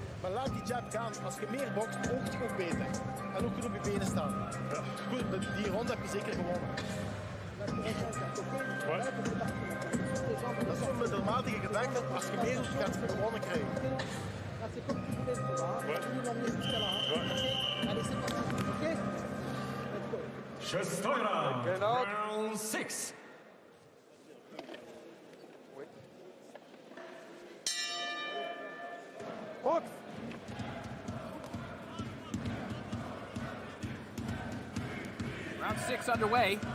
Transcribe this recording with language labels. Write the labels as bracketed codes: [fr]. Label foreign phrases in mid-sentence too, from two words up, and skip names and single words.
[nl] Maar laat die jab gaan. Als je meer bokst, oogt je ook beter. En ook goed op je benen staan. Goed, die ronde heb je zeker gewonnen. Dat is zo'n middelmatige gedachte. Als je meer doet, gaat je gewonnen krijgen. [ru] Шестой раунд. [en] Round 6. Round 6 underway.